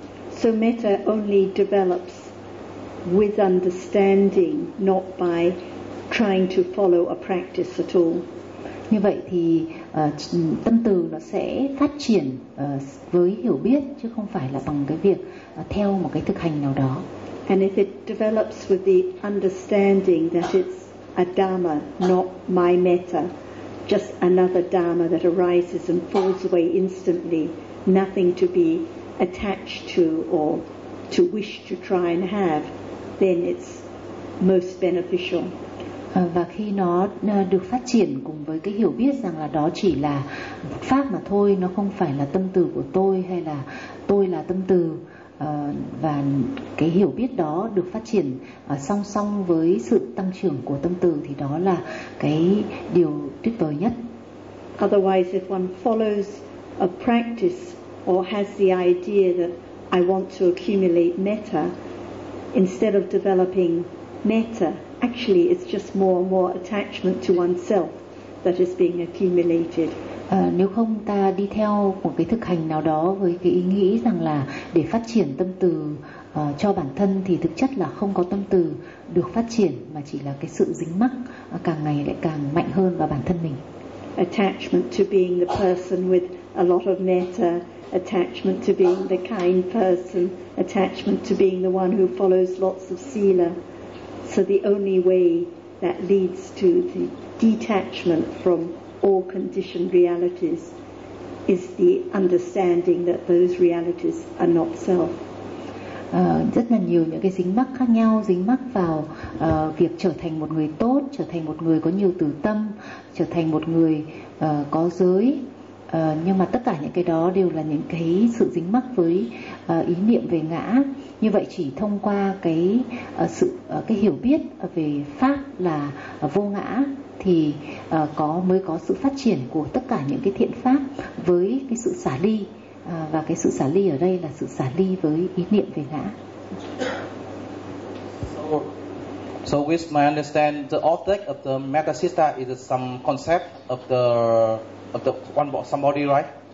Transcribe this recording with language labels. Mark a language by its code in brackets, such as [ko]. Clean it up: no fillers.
[en] So metta only develops with understanding, not by trying to follow a practice at all. [vi] Như vậy thì tâm từ nó sẽ phát triển với hiểu biết, chứ không phải là bằng cái việc theo một cái thực hành nào đó. [en] And if it develops with the understanding that it's a dharma, not my metta, just another dharma that arises and falls away instantly, nothing to be attached to or to wish to try and have, then it's most beneficial. [vi] Và khi nó được phát triển cùng với cái hiểu biết rằng là đó chỉ là pháp mà thôi, nó không phải là tâm từ của tôi, hay là tôi là tâm từ, và cái hiểu biết đó được phát triển song song với sự tăng trưởng của tâm từ, thì đó là cái điều tuyệt vời nhất. [en] Otherwise, if one follows a practice or has the idea that I want to accumulate metta, instead of developing metta, actually it's just more and more attachment to oneself that is being accumulated. [vi] Nếu không ta đi theo một cái thực hành nào đó với cái ý nghĩ rằng là để phát triển tâm từ cho bản thân, thì thực chất là không có tâm từ được phát triển, mà chỉ là cái sự dính mắc càng ngày lại càng mạnh hơn vào bản thân mình. [en] Attachment to being the person with a lot of metta, attachment to being the kind person, attachment to being the one who follows lots of sila. So the only way that leads to the detachment from all conditioned realities is the understanding that those realities are not self. [vi] Rất là nhiều những cái dính mắc khác nhau, dính mắc vào việc trở thành một người tốt, trở thành một người có nhiều từ tâm, trở thành một người có giới, nhưng mà tất cả những cái đó đều là những cái sự dính mắc với ý niệm về ngã. Như vậy chỉ thông qua cái sự cái hiểu biết về pháp là vô ngã thì mới có sự phát triển của tất cả những cái thiện pháp với cái sự xả ly, và cái sự xả ly ở đây là sự xả ly với ý niệm về ngã. [en] So with my understand, the object of the metta citta is some concept of the one body, somebody, right?